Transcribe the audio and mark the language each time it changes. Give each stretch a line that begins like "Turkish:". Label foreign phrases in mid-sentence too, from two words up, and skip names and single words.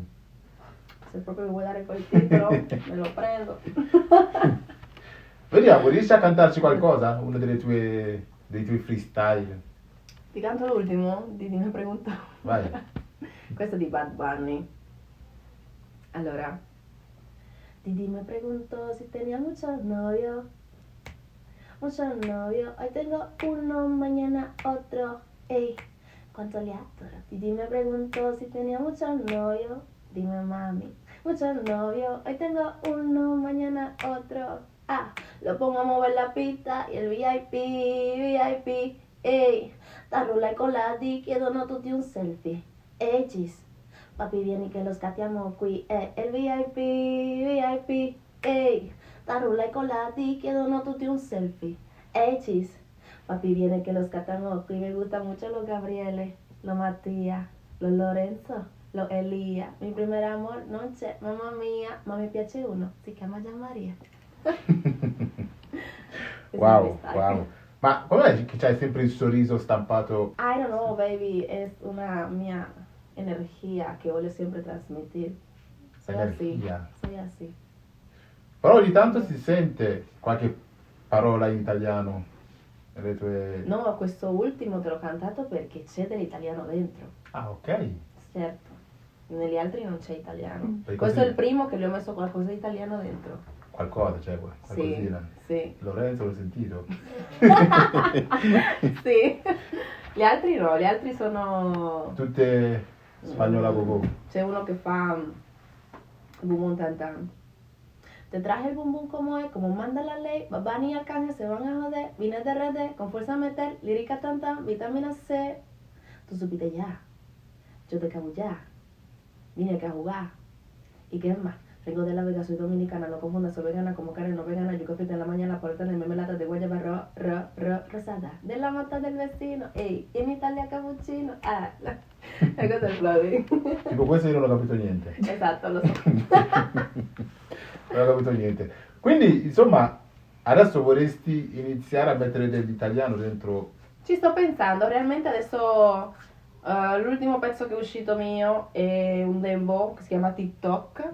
Italian: Se proprio mi vuoi dare quel titolo, me lo prendo. Vediamo, riesci a cantarci qualcosa? Uno dei tuoi freestyle? Ti canto l'ultimo, Didi
Spanish: mi pregunta.
Italian: Vai. Questo è di Bad Bunny. Allora,
Spanish: Didi me preguntó si tenía muchos novios, hoy tengo uno, mañana otro, ey, ¿cuánto le adoro? Didi me preguntó si tenía muchos novios, dime mami, muchos novios, hoy tengo uno, mañana otro, lo pongo a mover la pista y el VIP, ey, la rula con la di,
Italian: chiedo no tutti un selfie,
Spanish: ey, gis.
Italian: Papi vieni che lo scattiamo qui, il VIP, ehi, la rulla e colati chiedono tutti un selfie, cis, papi viene che lo scattiamo qui,
Spanish: me gusta mucho lo Gabriele, lo Mattia, lo Lorenzo, lo Elia, mi primer amor
Italian: non c'è, mamma mia, ma mi piace uno, si chiama Gianmaria. Wow, wow. Ma com'è che c'hai sempre il sorriso stampato?
English: I don't know, baby,
Spanish: es una mia energía que voglio sempre trasmitir.
Italian: Energia.
Spanish: Soy así.
Italian: Però ogni tanto si sente qualche parola in italiano nelle tue... No, questo ultimo te l'ho cantato perché c'è dell'italiano dentro, Ah, ok. certo. Negli altri non c'è italiano. Perché Questo così- è il primo che gli ho messo qualcosa di italiano dentro. Qualcosa, cioè, Sì, qualcosina. sì. Lorenzo l'ho sentito. Sì. Gli altri no, gli altri sono... Tutte spagnola gogo. C'è uno che fa Bum Bum Tan Tan.
Spanish: Te traje el bum bum como es, como manda la ley, Babani y Arcángel se van a joder, vine de RD, con fuerza a meter, lírica tan tan, vitamina C. Tú supiste ya, yo te cabullá, vine acá a jugar. ¿Y qué más? Vengo de La Vega, soy dominicana, no confundas, soy vegana como Karen, no vegana, yo café en la mañana por tener mermelada de guayaba rosada, de la mata del vecino, ey,
Italian: in Italia cappuccino, e questo è il flow. Tipo questo io non ho capito niente. Esatto, lo so. Non ho capito niente. Quindi, insomma, adesso vorresti iniziare a mettere dell'italiano dentro... Ci sto pensando, realmente adesso l'ultimo pezzo che è uscito mio è un dembow che si chiama TikTok